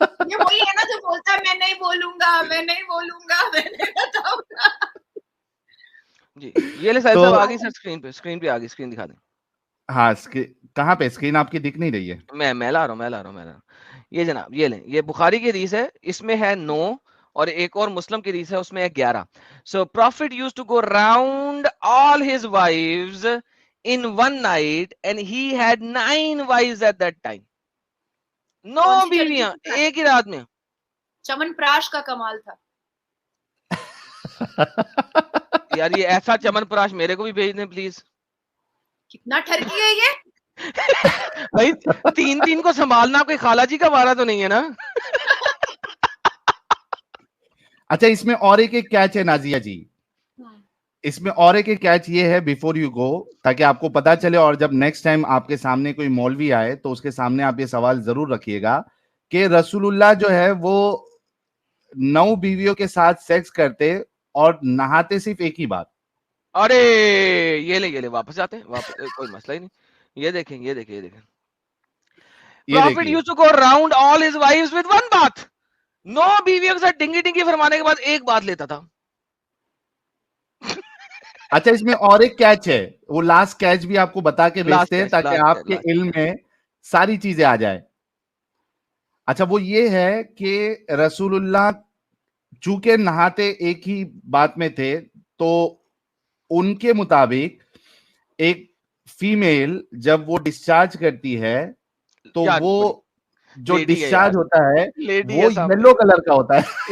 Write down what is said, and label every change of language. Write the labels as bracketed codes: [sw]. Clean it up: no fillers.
[ur] یہ وہی ہے نا جو بولتا ہے میں نہیں بولوں گا, میں نہیں بتاؤں گا. جی یہ لے ساحل صاحب آگے سر, اسکرین پہ آگے, اسکرین دکھا دیں. ہاں کہاں پہ اسکرین آپ کی دکھ نہیں رہی ہے؟ میں لا رہا ہوں. یہ جناب یہ لیں, یہ بخاری کی حدیث ہے, اس میں ہے 9 اور ایک اور مسلم کی حدیث ہے اس میں ہے 11. [en] So Prophet used to go round all his wives in one night and he had 9 wives at that time. [ur] 9 بیویاں ایک ہی رات میں. چمن پراش کا کمال تھا یار, یہ ایسا چمن پراش میرے کو بھی بھیج دیں پلیز. کتنا ٹھرکی ہے یہ بھائی, 3 کو سنبھالنا کوئی خالہ جی کا وارہ تو نہیں ہے نا. اچھا اس میں اور ایک کیچ ہے نازیہ جی, اس میں اور ایک کیچ یہ ہے [en] before you go, [ur] تاکہ آپ کو پتا چلے, اور جب نیکسٹ ٹائم آپ کے سامنے کوئی مولوی آئے تو اس کے سامنے آپ یہ سوال ضرور رکھیے گا کہ رسول اللہ جو ہے وہ 9 بیویوں کے ساتھ سیکس کرتے اور نہاتے صرف ایک ہی بار. ارے یہ لے واپس جاتے ہیں, کوئی مسئلہ ہی نہیں. یہ دیکھیں [en] Prophet used to go round all his wives with one bath. [ur] 9 بیویوں کے ساتھ ڈنگی فرمانے کے بعد ایک بات لیتا تھا. اچھا اس میں اور ایک کیچ ہے, وہ لاسٹ کیچ بھی آپ کو بتا کے بھیجتے ہیں تاکہ آپ کے علم میں ساری چیزیں آ جائیں. اچھا وہ یہ ہے کہ رسول اللہ چونکہ نہاتے ایک ہی بات میں تھے, تو ان کے مطابق ایک فیمیل جب وہ ڈسچارج کرتی ہے تو وہ جو ڈسچارج ہوتا ہے وہ یلو کلر کا ہوتا ہے.